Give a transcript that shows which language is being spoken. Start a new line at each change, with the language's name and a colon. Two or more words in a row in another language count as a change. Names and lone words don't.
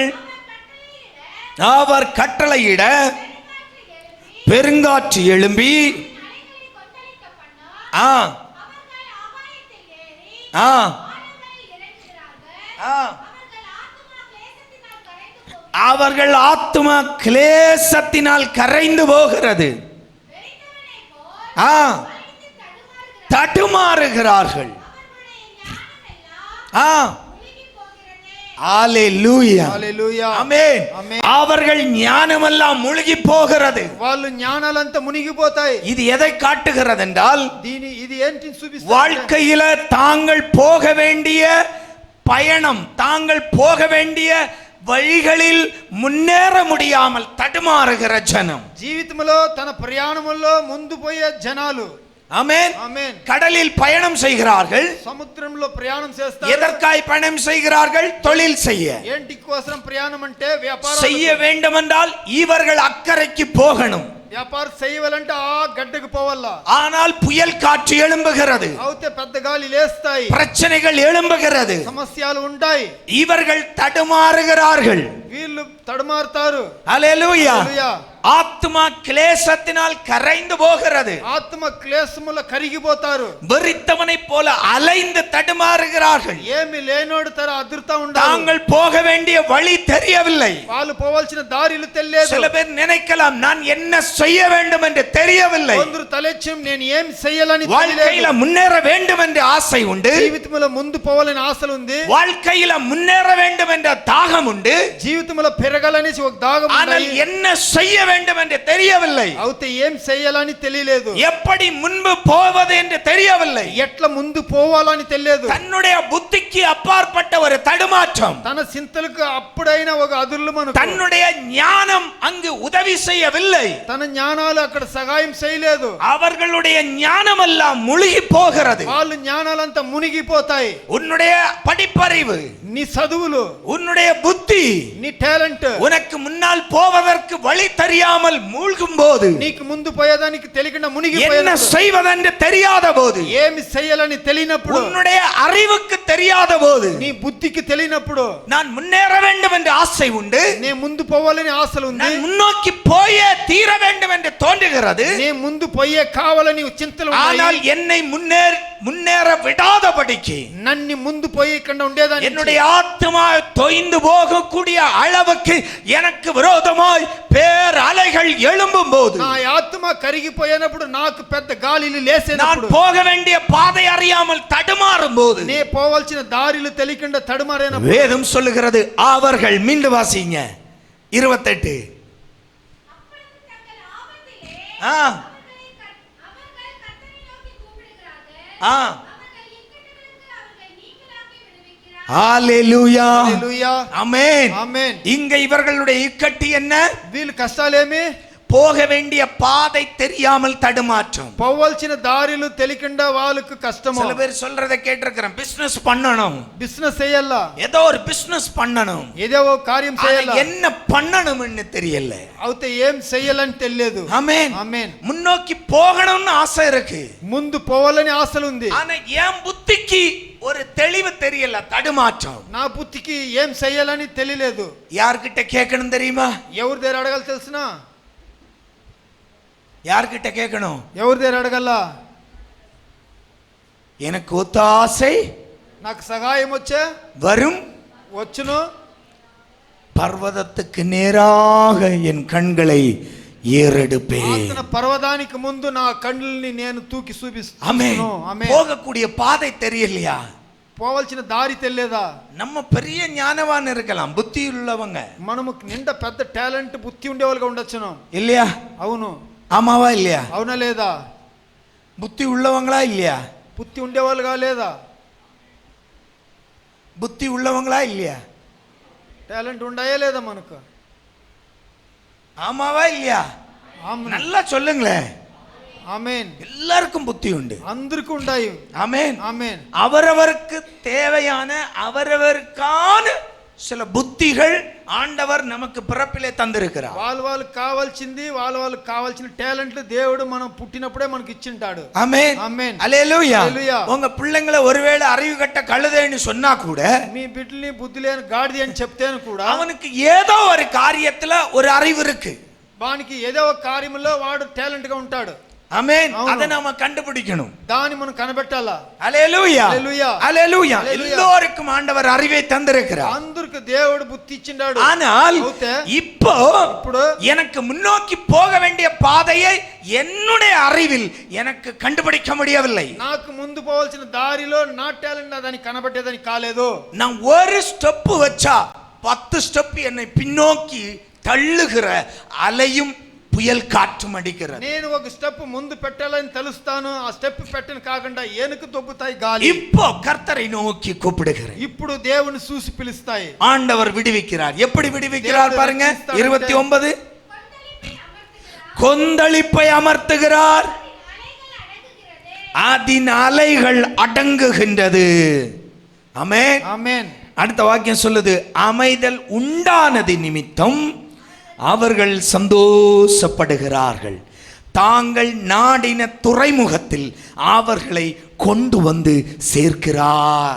Tamil: அவர் கட்டளையிட பெருங்காற்று எழும்பி, ஆ ஆ ஆ அவர்கள் ஆத்துமா கிளேசத்தினால் கரைந்து போகிறது. ஆ, தடுமாறுகிறார்கள். ஆ, ஹalleluya.
Telugu: హల్లెలూయా.
Tamil: ஆமென். ஆமென். அவர்கள் ஞானமெல்லாம் முழுகி போகிறது.
Telugu: వాళ్ళు జ్ఞానాలంతా మునిగిపోతాయి.
Tamil: இது எதை காட்டுகிறது என்றால்,
Telugu: ఇది ఏంటి చూపిస్తుంది?
Tamil: வாழ்க்கையில தாங்கள் போக வேண்டிய பயணம், தாங்கள் போக வேண்டிய வழிகளில் முன்னேற முடியாமல் தடுமாறுகிற ஜனம்.
Telugu: జీవితంలో తన ప్రయాణంలో ముందు పోయే జనాలు.
Tamil: ஆமென்.
Telugu: ఆమేన్.
Tamil: கடலில் பயணம் செய்கிறார்கள்.
Telugu: సముద్రంలో ప్రయాణం చేస్తారు.
Tamil: எதற்காய் பயணம் செய்கிறார்கள்? தொழில் செய்ய.
Telugu: ఏంటి కోసం ప్రయాణం అంటే వ్యాపారం
Tamil: செய்ய வேண்டுமென்றால் இவர்கள் அக்கறைக்கு போகணும்.
Telugu: వ్యాపారం చేయవాలంటే ఆ గడ్డకు పోవాలా.
Tamil: ஆனால் புயல் காற்று எழும்புகிறது,
Telugu: అవుతే పెద్ద గాలి లేస్తాయి,
Tamil: பிரச்சனைகள் எழும்புகிறது,
Telugu: సమస్యలు ఉంటాయి,
Tamil: இவர்கள் தடுமாறுகிறார்கள்.
Telugu: వీళ్ళు తడుమారుతారు.
Tamil: ஹalleluya.
Telugu: హల్లెలూయా.
Tamil: ஆத்மா கிளேசத்தினால் கரைந்து போகிறது.
Telugu: ఆత్మ క్లేశముల కరిగిపోతారు.
Tamil: வெறித்தவனைப் போல அலைந்து தடுமாறுகிறார்கள்.
Telugu: ఏమి లేనోడు తర అదుర్తా ఉండాలి.
Tamil: தாங்கள் போக வேண்டிய வழி தெரியவில்லை.
Telugu: వాళ్ళు పోవాల్సిన దారిలు తెలియదు.
Tamil: சில பேர் நினைக்கலாம், நான் என்ன செய்ய வேண்டும் என்று தெரியவில்லை.
Telugu: కొందరు తలెచ్చం నేను ఏం చేయాలని
Tamil: வாழ்க்கையில
Telugu: తెలియలేదు.
Tamil: முன்னேற வேண்டும் என்று ஆசை உண்டு,
Telugu: జీవితంలో ముందు పోవాలని ఆశలు ఉంది,
Tamil: வாழ்க்கையில முன்னேற வேண்டும் என்ற தாகம் உண்டு,
Telugu: జీవితంలో పెరగాలని ఒక దాగం
Tamil: ஆனால்
Telugu: ఉంది.
Tamil: என்ன செய்ய வேண்டும் என்று தெரியவில்லை.
Telugu: అవుతే ఏం చేయాలని తెలియలేదు.
Tamil: எப்படி முன்பு போவது என்று தெரியவில்லை.
Telugu: ఎట్లా ముందు పోవాలని తెలియదు.
Tamil: தன்னுடைய புத்திக்கு அப்பாற்பட்ட ஒரு தடுமாற்றம்.
Telugu: తన చింతలకు అప్పుడైన ఒక అదుర్లు మనకు.
Tamil: தன்னுடைய ஞானம் அங்கு உதவி செய்யவில்லை.
Telugu: తన జ్ఞానాలు అక్కడ సహాయం చేయలేదు.
Tamil: அவர்களுடைய ஞானம் எல்லாம் முழுகி போகிறது.
Telugu: వాళ్ళు జ్ఞానాలంతా మునిగిపోతాయి.
Tamil: உன்னுடைய படிப்பறிவு,
Telugu: నీ చదువులు,
Tamil: உன்னுடைய புத்தி
Telugu: నీ టాలెంట్,
Tamil: உனக்கு முன்னால் போவதற்கு வழி தெரியாமல் மூழ்கும் போது,
Telugu: నీకు ముందు పోయేదానికి తెలియకుండా
Tamil: என்ன
Telugu: మునిగిపోయేది.
Tamil: செய்வதென்று தெரியாத போது,
Telugu: ఏమి చేయాలని తెలియనప్పుడు,
Tamil: உன்னுடைய அறிவுக்கு தெரியாத போது,
Telugu: నీ బుద్ధికి తెలియనప్పుడు,
Tamil: நான் முன்னேற வேண்டும் என்று ஆசை உண்டு,
Telugu: నే ముందు పోవాలని ఆశలు ఉంది,
Tamil: நான் முன்னோக்கி போயே தீர வேண்டும் என்று தோன்றுகிறது,
Telugu: నే ముందు పోయే కావాలని చింతలు
Tamil: ஆனால்
Telugu: ఉన్నాయి.
Tamil: என்னை முன்னேற விடாதபடிக்கு,
Telugu: నన్ను ముందు పోయకుండా ఉండేదాన్ని,
Tamil: என்னுடைய ஆத்மா தொய்ந்து போகக்கூடிய அளவுக்கு எனக்கு விரோதமாய் பேர் அலைகள் எழும்பும் போது,
Telugu: నా ఆత్మ కరిగిపోయినప్పుడు, నాకు పెద్ద గాలిలు
Tamil: நான்
Telugu: లేసేటప్పుడు,
Tamil: போக வேண்டிய பாதை அறியாமல் தடுமாறும் போது,
Telugu: నే పోవాల్సిన దారిలు తెలియకుండా తడుమారేనప్పుడు,
Tamil: வேதம் சொல்லுகிறது, அவர்கள் மீண்டும் வாசிங்க 28. ஆ ஆ ஹalleluya.
Telugu: హల్లెలూయా.
Tamil: ஆமென்.
Telugu: ఆమేన్.
Tamil: இங்க இவர்களுடைய இக்கட்டு என்ன?
Telugu: వీళ్ళ కష్టాలేమి?
Tamil: போக வேண்டிய பாதை தெரியாமல் தடுமாற்றம்.
Telugu: పోవాల్సిన దారిలు తెలియకుండా వాళ్ళకు కష్టము.
Tamil: சில பேர் சொல்றதை கேட்டிருக்கிறேன், பிசினஸ் பண்ணணும்,
Telugu: బిజినెస్ చేయాలా,
Tamil: ஏதோ ஒரு பிசினஸ் பண்ணணும்,
Telugu: ఏదో ఒక కార్యం చేయాలా,
Tamil: என்ன பண்ணணும்னு தெரியல.
Telugu: అవుతే ఏం చేయాలని తెలియదు.
Tamil: ஆமென்.
Telugu: ఆమేన్.
Tamil: முன்னோக்கி போகணும்னு ஆசை இருக்கு,
Telugu: ముందు పోవాలని ఆశలు ఉంది,
Tamil: ஆனா என் புத்திக்கு ஒரு தெளிவு தெரியல, தடுமாற்றம்.
Telugu: నా బుద్ధికి ఏం చేయాలని తెలియలేదు.
Tamil: யார்கிட்ட கேட்கணும் தெரியுமா?
Telugu: ఎవరి దగ్గర అడగాలి తెలుసునా?
Tamil: யார்கிட்ட கேட்கணும்?
Telugu: ఎవరి దగ్గర అడగాల?
Tamil: எனக்கு ஒத்தாசை
Telugu: నాకు సహాయం వచ్చే
Tamil: வரும்,
Telugu: వచ్చును.
Tamil: பர்வதத்துக்கு நேராக என் கண்களை ஏறெடுப்பேன்.
Telugu: ఆతన పర్వతానికి ముందు నా కళ్ళని నేను తూకి చూపిస్తాను.
Tamil: ஆமென்.
Telugu: ఆమేన్.
Tamil: போகக்கூடிய பாதை தெரியலையா?
Telugu: పోవాల్సిన దారి తెలియదా?
Tamil: நம்ம பெரிய ஞானவான் இருக்கலாம், புத்தி உள்ளவங்க,
Telugu: మనము నిండా పెద్ద టాలెంట్ బుద్ధి ఉండేవాళ్ళుగా ఉండొచ్చును.
Tamil: இல்லையா?
Telugu: అవును.
Tamil: ஆமாவா இல்லையா?
Telugu: అవునా లేదా?
Tamil: புத்தி உள்ளவங்களா இல்லையா?
Telugu: బుద్ధి ఉండేవాళ్ళుగా లేదా?
Tamil: புத்தி உள்ளவங்களா இல்லையா?
Telugu: టాలెంట్ ఉండాయా లేదా మనకు?
Tamil: ஆமாவா இல்லையா?
Telugu: ఆమేన్.
Tamil: நல்லா சொல்லுங்களேன்.
Telugu: ఆమేన్.
Tamil: எல்லாருக்கும் புத்தி உண்டு.
Telugu: అందరికీ ఉండాయి.
Tamil: ஆமென்.
Telugu: ఆమేన్.
Tamil: அவரவருக்கு தேவையான அவரவருக்கான சில புத்திகள் ஆண்டவர் நமக்கு பிறப்பிலே தந்திருக்கிறார்.
Telugu: వాళ్ళకి కావాల్సింది వాళ్ళకి కావాల్సిన టాలెంట్లు దేవుడు మనం పుట్టినప్పుడే మనకి ఇచ్చింటాడు.
Tamil: ஆமென்.
Telugu: ఆమేన్.
Tamil: அல்லேலூயா. அல்லேலூயா. உங்க பிள்ளைங்களை ஒருவேளை அறிவு கட்ட கழுதைன்னு சொன்னா கூட,
Telugu: మీ బిడ్డల్ని బుద్ధి లేని గాడిద అని చెప్తేను కూడా
Tamil: அவனுக்கு ஏதோ ஒரு காரியத்துல ஒரு அறிவு இருக்கு.
Telugu: వానికి ఏదో ఒక కార్యములో వాడు టాలెంట్ గా ఉంటాడు.
Tamil: ஆமென்.
Telugu: అవును.
Tamil: அதை நாம கண்டுபிடிக்கணும்.
Telugu: దాన్ని మనం కనబెట్టాలా.
Tamil: அல்லேலூயா. அல்லேலூயா. அல்லேலூயா. அல்லேலூயா. எல்லோருக்கும் ஆண்டவர் அறிவை தந்திருக்கிறார்.
Telugu: అందరికి దేవుడు బుద్ధి ఇచ్చిండాడు.
Tamil: ஆனால்
Telugu: అవుతే
Tamil: இப்போ
Telugu: ఇప్పుడు
Tamil: எனக்கு முன்னோக்கி போக வேண்டிய பாதையை என்னுடைய அறிவில் எனக்கு கண்டுபிடிக்க முடியவில்லை.
Telugu: నాకు ముందు పోవాల్సిన దారిలో నా టాలెంట్ దాన్ని కనబెట్టేదని కాలేదు.
Tamil: நான் ஒரு ஸ்டெப் வச்சா 10 ஸ்டெப் என்னை பின்னோக்கி தள்ளுகிற அலையும் புயல் காற்றும் அடிக்கிறது.
Telugu: నేను ఒక స్టెప్ ముందు పెట్టాలని తెలుస్తాను, ఆ స్టెప్ పెట్టను కాకుండా ఏనుకు దొబ్బుతాయి గాలి.
Tamil: இப்போ கர்த்தரை நோக்கி கூப்பிடுகிறேன்.
Telugu: ఇప్పుడు దేవుని చూసి పిలుస్తాయి.
Tamil: ஆண்டவர் விடுவிக்கிறார். எப்படி விடுவிக்கிறார் தேவன் பாருங்க. ரட்சித்தார். 29 கொந்தளிப்பை அமர்த்துகிறார், அதன் அலைகள் அடங்குகின்றது. ஆமென்.
Telugu: ఆమేన్.
Tamil: அடுத்த வாக்கியம் சொல்லுது, அமைதல் உண்டானது நிமித்தம் அவர்கள் சந்தோஷப்படுகிறார்கள், தாங்கள் நாடின துறைமுகத்தில் அவர்களை கொண்டு வந்து சேர்க்கிறார்.